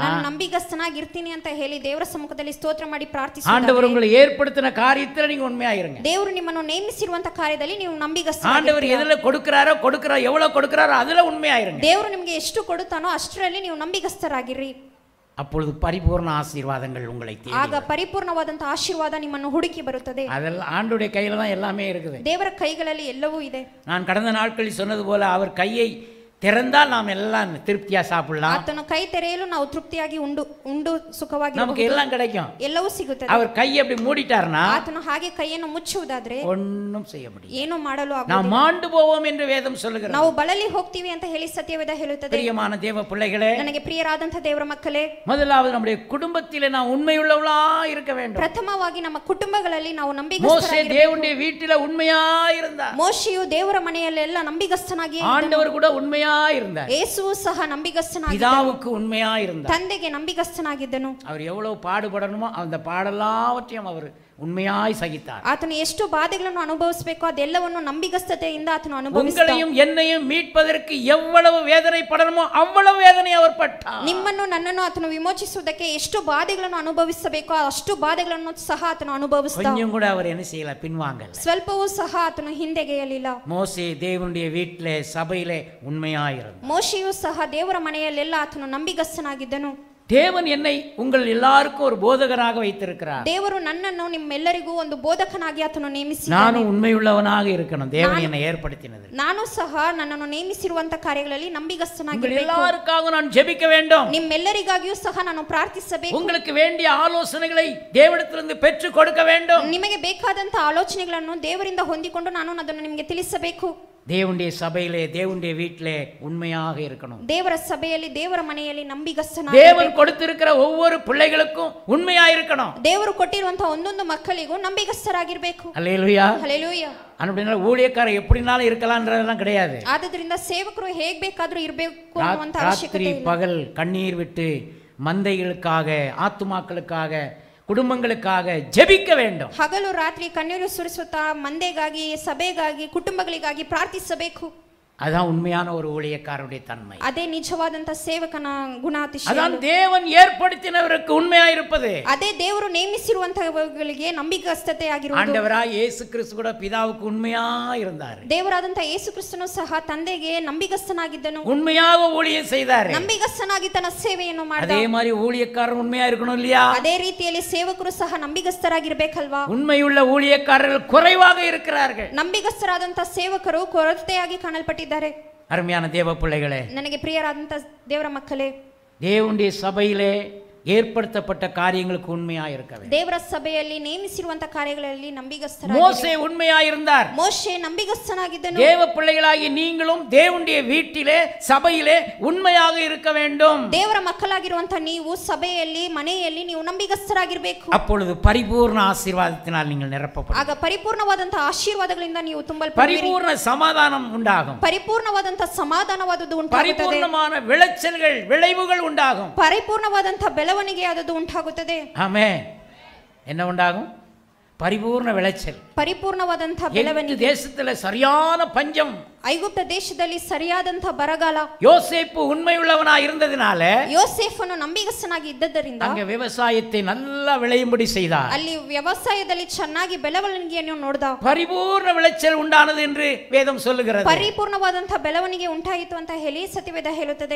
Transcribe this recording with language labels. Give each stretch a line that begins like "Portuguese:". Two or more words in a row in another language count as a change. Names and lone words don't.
Kannada: ನಾನು ನಂಬಿಗಸ್ತನಾಗಿರ್ತೀನಿ ಅಂತ ಹೇಳಿ ದೇವರ ಸಮ್ಮುಖದಲ್ಲಿ ಸ್ತೋತ್ರ ಮಾಡಿ ಪ್ರಾರ್ಥಿಸಿ,
Tamil: ஆண்டவர் உங்களை ஏற்படுத்தின காரியத்தில் நீங்க உண்மையாயிருங்க.
Kannada: ದೇವರು ನಿಮ್ಮನ್ನು ನೇಮಿಸಿರುವಂತ ಕಾರ್ಯದಲ್ಲಿ ನೀವು
Tamil: ஆண்டவர் எதுல கொடுக்கிறாரோ எவ்வளவு கொடுக்கிறாரோ அதுல உண்மையாயிருங்க.
Kannada: ದೇವರು ನಿಮಗೆ ಎಷ್ಟು ಕೊಡುತ್ತಾನೋ ಅಷ್ಟರಲ್ಲಿ ನೀವು ನಂಬಿಗಸ್ತರಾಗಿರಿ.
Tamil: அப்பொழுது பரிபூர்ண ஆசீர்வாதங்கள் உங்களை தேடி
Kannada: ಆಗ ಪರಿಪೂರ್ಣವಾದಂತ ಆಶೀರ್ವಾದ ನಿಮ್ಮನ್ನು ಹುಡುಕಿ ಬರುತ್ತದೆ.
Tamil: அதெல்லாம் ஆண்டவருடைய கையில தான் எல்லாமே இருக்குது.
Kannada: ದೇವರ ಕೈಗಳಲ್ಲಿ ಎಲ್ಲವೂ ಇದೆ.
Tamil: நான் கடந்த நாட்களில் சொன்னது போல அவர் கையை திறந்தால் நாம் எல்லாம் திருப்தியா சாப்பிடலாம்.
Kannada: ಆತನ ಕೈ ತೆರೆಯಲು ನಾವು ತೃಪ್ತಿಯಾಗಿ ಉಂಡು ಸುಖವಾಗಿ
Tamil: நமக்கு எல்லாம் கிடைக்கும்,
Kannada: ಎಲ್ಲವೂ ಸಿಗುತ್ತದೆ.
Tamil: அவர் ಕೈ அப்படி மூடிட்டார்னா,
Kannada: ಆತನು ಹಾಗೆ ಕೈಯನ್ನು ಮುಚ್ಚುವುದಾದ್ರೆ
Tamil: ஒண்ணும் செய்ய முடியாது.
Kannada: ಏನು ಮಾಡಲು ಆಗುವುದಿಲ್ಲ.
Tamil: நாம் மாண்டு போவோம் என்று வேதம் சொல்லுகிறது.
Kannada: ನಾವು ಬಳಲಿ ಹೋಗ್ತೀವಿ ಅಂತ ಹೇಳಿ ಸತ್ಯವೇದ ಹೇಳುತ್ತದೆ.
Tamil: பிரியமான தேவ பிள்ளைகளே,
Kannada: ನನಗೆ ಪ್ರಿಯರಾದಂತ ದೇವರ ಮಕ್ಕಳೇ,
Tamil: முதலாவது நம்முடைய குடும்பத்திலே நாம் உண்மையுள்ளவளா இருக்க வேண்டும்.
Kannada: ಪ್ರಥಮವಾಗಿ ನಮ್ಮ ಕುಟುಂಬಗಳಲ್ಲಿ ನಾವು
Tamil: மோசே
Kannada: ನಂಬಿಗಸ್ತರಾಗಿರಬೇಕು.
Tamil: தேவனுடைய வீட்டில உண்மையா இருந்தார்.
Kannada: ಮೋಶೆಯು ದೇವರ ಮನೆಯಲ್ಲೆಲ್ಲ ನಂಬಿಗಸ್ತನಾಗಿ,
Tamil: ஆண்டவர் கூட உண்மையா இருந்தார்.
Kannada: ಯೇಸುವು ಸಹ ನಂಬಿಗಸ್ತನಾಗಿದ್ದನು.
Tamil: பிதாவுக்கு உண்மையா இருந்தார்.
Kannada: ತಂದೆಗೆ ನಂಬಿಗಸ್ತನಾಗಿದ್ದನು.
Tamil: அவர் எவ்வளவு பாடுபடணுமோ அந்த பாடெல்லாவற்றையும் அவர் உண்மையாய் சகித்தார்.
Kannada: ಆತನು ಎಷ್ಟು ಬಾಧೆಗಳನ್ನು ಅನುಭವಿಸಬೇಕು ಅದೆಲ್ಲವನ್ನು ನಂಬಿಗಸ್ತತೆಯಿಂದ ಆತನು ಅನುಭವಿಸಿದ.
Tamil: உங்களையும் என்னையும் மீட்பதற்கு எவ்வளவு வேதனை படணுமோ அவ்வளவு வேதனை அவர் பட்டார்.
Kannada: ನಿಮ್ಮನ್ನು ನನ್ನನ್ನು ಆತನು ವಿಮೋಚಿಸುವುದಕ್ಕೆ ಎಷ್ಟು ಬಾಧೆಗಳನ್ನು ಅನುಭವಿಸಬೇಕೋ ಅಷ್ಟು ಬಾಧೆಗಳನ್ನು ಸಹ ಆತನು ಅನುಭವಿಸಿದ.
Tamil: கொஞ்சம் கூட அவர் என்ன செய்யல, பின்வாங்கல.
Kannada: ಸ್ವಲ್ಪವೂ ಸಹ ಆತನು ಹಿಂದೆಗೆಯಲಿಲ್ಲ.
Tamil: மோசே தேவனுடைய வீட்டிலே சபையிலே உண்மையாய் இருந்தார்.
Kannada: ಮೋಶೆಯು ಸಹ ದೇವರ ಮನೆಯಲ್ಲೆಲ್ಲ ಆತನು ನಂಬಿಗಸ್ತನಾಗಿದ್ದನು.
Tamil: தேவன் என்னை உங்கள் எல்லாருக்கும் ஒரு போதகராக வைத்திருக்கிறார்.
Kannada: ದೇವರು ನನ್ನನ್ನು ನಿಮ್ಮೆಲ್ಲರಿಗೂ ಒಂದು ಬೋಧಕನಾಗಿ ಆತನು ನೇಮಿಸಿದ್ದಾನೆ.
Tamil: ನಾನು ಉண்மையுள்ளவனாக இருக்கணும். தேவன் என்னை ஏற்படுத்தினது.
Kannada: ನಾನು ಸಹ ನನ್ನನ್ನು ನೇಮಿಸಿರುವಂತ ಕಾರ್ಯಗಳಲ್ಲಿ ನಂಬಿಗಸ್ತನಾಗಿರಬೇಕು.
Tamil: எல்லாருக்காக நான் ஜெபிக்க வேண்டும்.
Kannada: ನಿಮ್ಮೆಲ್ಲರಿಗಾಗಿಯೂ ಸಹ ನಾನು ಪ್ರಾರ್ಥಿಸಬೇಕು.
Tamil: உங்களுக்கு வேண்டிய ஆலோசனைகளை தேவனிடத்திலிருந்து பெற்று கொடுக்க வேண்டும்.
Kannada: ನಿಮಗೆ ಬೇಕಾದಂತ ಆಲೋಚನೆಗಳನ್ನು ದೇವರಿಂದ ಹೊಂದಿಕೊಂಡು ನಾನು ಅದನ್ನು ನಿಮಗೆ ತಿಳಿಸಬೇಕು.
Tamil: தேவனுடைய சபையிலே தேவனுடைய வீட்டிலே உண்மையாக இருக்கணும்.
Kannada: ದೇವರ ಸಭೆಯಲ್ಲಿ ದೇವರ ಮನೆಯಲ್ಲಿ ನಂಬಿಗಸ್ತನಾಗಿ
Tamil: தேவன் கொடுத்திருக்கிற ஒவ்வொரு பிள்ளைகளுக்கும் உண்மையா இருக்கணும்.
Kannada: ದೇವರು ಕೊಟ್ಟಿರುವಂತಹ ಒಂದೊಂದು ಮಕ್ಕಳಿಗೂ ನಂಬಿಗಸ್ತರಾಗಿರಬೇಕು.
Tamil: அல்லேலூயா.
Kannada: ಹಲ್ಲೆಲೂಯಾ.
Tamil: அப்படினா ஊழியக்காரர் எப்படினாலும் இருக்கலாம்ன்றதெல்லாம் கிடையாது.
Kannada: ಆದ್ದರಿಂದ ಸೇವಕರು ಹೇಗೆ ಬೇಕಾದರೂ ಇರಬೇಕು ಅನ್ನುವಂತ ಅವಶ್ಯಕತೆ
Tamil: ராத்திரி
Kannada: ಇಲ್ಲ.
Tamil: பகல் கண்ணீர் விட்டு மந்தைகளுக்காக ஆத்துமாக்களுக்காக குடும்பங்களுக்காக ஜெபிக்க வேண்டும்.
Kannada: ಹಗಲು ರಾತ್ರಿ ಕಣ್ಣೀರು ಸುರಿಸುತ್ತಾ ಮಂದೆಗಾಗಿ ಸಭೆಗಾಗಿ ಕುಟುಂಬಗಳಿಗಾಗಿ ಪ್ರಾರ್ಥಿಸಬೇಕು.
Tamil: அதான் உண்மையான ஒரு ஊழியக்காரருடைய தன்மை.
Kannada: ಅದೇ ನಿಜವಾದಂತ ಸೇವಕನ ಗುಣಾತಿಶಯ.
Tamil: அதான் தேவன் ஏற்படுத்தினவருக்கு உண்மையா இருப்பது.
Kannada: ಅದೇ ದೇವರು ನೇಮಿಸಿರುವಂತಹವರಿಗೆ ನಂಬಿಗಸ್ತತೆ ಆಗಿರುವುದು.
Tamil: ஆண்டவராய் இயேசு கிறிஸ்து கூட பிதாவுக்கு உண்மையா இருந்தார்.
Kannada: ದೇವರಾದಂತ ಯೇಸು ಕ್ರಿಸ್ತನು ಸಹ ತಂದೆಗೆ ನಂಬಿಗಸ್ತನಾಗಿದ್ದನು.
Tamil: உண்மையாக ஊழியம் செய்தார்.
Kannada: ನಂಬಿಗಸ್ತನಾಗಿ ತನ್ನ ಸೇವೆಯನ್ನು ಮಾಡಿದ.
Tamil: அதே மாதிரி ஊழியக்காரர் உண்மையா இருக்கணும் இல்லையா?
Kannada: ಅದೇ ರೀತಿಯಲ್ಲಿ ಸೇವಕರು ಸಹ ನಂಬಿಗಸ್ತರಾಗಿರಬೇಕಲ್ವಾ?
Tamil: உண்மையுள்ள ஊழியக்காரர்கள் குறைவாக இருக்கிறார்கள்.
Kannada: ನಂಬಿಗಸ್ತರಾದಂತ ಸೇವಕರು ಕೊರತೆಯಾಗಿ ಕಾಣಲ್ಪಟ್ಟಿದ್ದಾರೆ.
Tamil: அருமையான தேவ பிள்ளைகளே,
Kannada: ನನಗೆ ಪ್ರಿಯರಾದಂತ ದೇವರ ಮಕ್ಕಳೇ,
Tamil: தேவனுடைய சபையிலே ஏற்படுத்தப்பட்ட காரியங்களுக்கு உண்மையா இருக்க வேண்டும்.
Kannada: ದೇವರ ಸಭೆಯಲ್ಲಿ ನೇಮಿಸಿರುವಂತ ಕಾರ್ಯಗಳಲ್ಲಿ ನಂಬಿಗಸ್ತರಾಗಿ.
Tamil: மோசே உண்மையா இருந்தார்.
Kannada: ಮೋಶೆ ನಂಬಿಗಸ್ತನಾಗಿದ್ದನು.
Tamil: தேவ பிள்ளைகளாகிய நீங்களும் தேவனுடைய வீட்டிலே சபையிலே உண்மையாக இருக்க வேண்டும்.
Kannada: ದೇವರ ಮಕ್ಕಳಾಗಿರುವಂತ ನೀವು ಸಭೆಯಲ್ಲಿ ಮನೆಯಲ್ಲಿ ನೀವು ನಂಬಿಗಸ್ತರಾಗಿರಬೇಕು.
Tamil: அப்பொழுது பரிபூர்ண ஆசீர்வாதத்தினால் நீங்கள் நிரப்பப்படுவீர்கள்.
Kannada: ಆಗ ಪರಿಪೂರ್ಣವಾದಂತ ಆಶೀರ್ವಾದಗಳಿಂದ ನೀವು ತುಂಬಲ್ಪಡುವಿರಿ.
Tamil: பரிபூர்ண சமாதானம் உண்டாகும்.
Kannada: ಪರಿಪೂರ್ಣವಾದಂತ ಸಮಾಧಾನವಾದದ್ದು ಉಂಟಾಗುತ್ತದೆ.
Tamil: பரிபூர்ணமான விளைச்சல்கள் விளைவுகள் உண்டாகும்.
Kannada: ಪರಿಪೂರ್ಣವಾದಂತ ಬೆಳವಣಿಗೆ ಆದದ್ದು ಉಂಟಾಗುತ್ತದೆ.
Tamil: ஆமென். என்ன உண்டாகும்? பரிபூர்ண விளைச்சல்.
Kannada: ಪರಿಪೂರ್ಣವಾದಂತ ಬೆಳವಣಿಗೆ.
Tamil: தேசத்துல சரியான பஞ்சம்.
Kannada: ಐಗುಪ್ತ ದೇಶದಲ್ಲಿ ಸರಿಯಾದಂತ ಬರಗಾಲ.
Tamil: யோசேப்பு உண்மையுள்ளவனாய் இருந்ததினால
Kannada: ಯೋಸೇಫನು ನಂಬಿಗಸ್ತನಾಗಿ ಇದ್ದದರಿಂದ
Tamil: அங்க விவசாயத்தை நல்லா விளையும்படி செய்தார்.
Kannada: ಅಲ್ಲಿ ವ್ಯವಸಾಯದಲ್ಲಿ ಚೆನ್ನಾಗಿ ಬೆಳವಣಿಗೆಯನ್ನು ನೋಡಿದ.
Tamil: பரிபூர்ண விளைச்சல் உண்டானது என்று வேதம் சொல்லுகிறது.
Kannada: ಪರಿಪೂರ್ಣವಾದಂತ ಬೆಳವಣಿಗೆ ಉಂಟಾಯಿತು ಅಂತ ಹೇಳಿ ಸತ್ಯವೇದ ಹೇಳುತ್ತದೆ.